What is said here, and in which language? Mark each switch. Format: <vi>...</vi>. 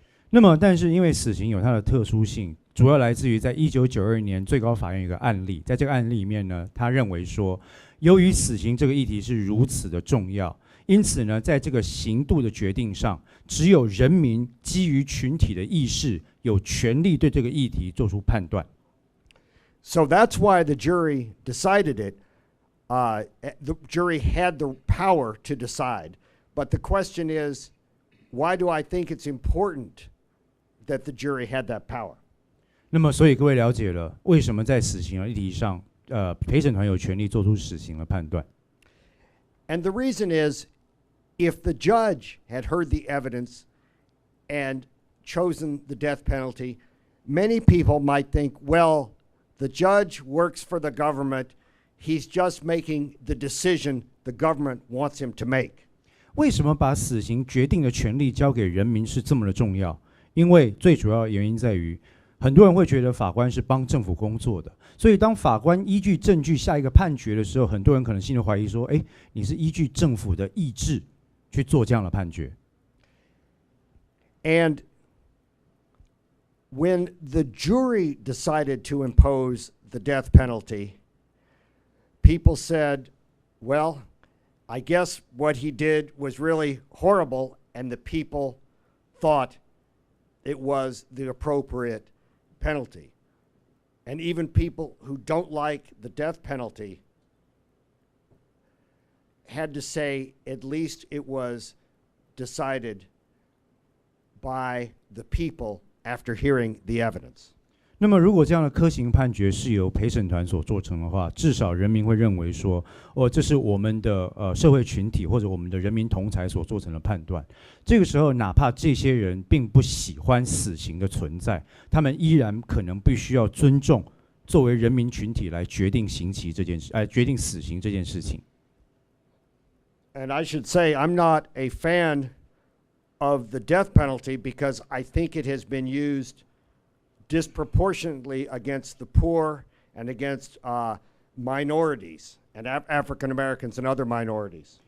<zh>那么，但是因为死刑有它的特殊性，主要来自于在1992年最高法院有一个案例，在这个案例里面呢，他认为说，由于死刑这个议题是如此的重要，因此呢，在这个刑度的决定上，只有人民基于群体的意识，有权利对这个议题做出判断。</zh> <en>So that's why the jury decided it. The jury had the power to decide. But the question is, why do I think it's important that the jury had that power?</en> <zh>那么，所以各位了解了为什么在死刑的议题上，陪审团有权利做出死刑的判断。</zh> <en>And the reason is, if the judge had heard the evidence and chosen the death penalty, many people might think, well, the judge works for the government. He's just making the decision the government wants him to make.</en> <zh>为什么把死刑决定的权利交给人民是这么的重要？因为最主要的原因在于，很多人会觉得法官是帮政府工作的，所以当法官依据证据下一个判决的时候，很多人可能心里怀疑说：“你是依据政府的意志去做这样的判决。”</zh> <en>And when the jury decided to impose the death penalty, people said, well, I guess what he did was really horrible, and the people thought it was the appropriate penalty. And even people who don't like the death penalty had to say at least it was decided by the people after hearing the evidence.</en> <zh>那么，如果这样的科刑判决是由陪审团所做成的话，至少人民会认为说，这是我们的社会群体或者我们的人民同侪所做成的判断。这个时候，哪怕这些人并不喜欢死刑的存在，他们依然可能必须要尊重作为人民群体来决定刑期这件事，决定死刑这件事情。</zh> <en>And I should say, I'm not a fan of the death penalty because I think it has been used disproportionately against the poor and against minorities and African Americans and other minorities.</en>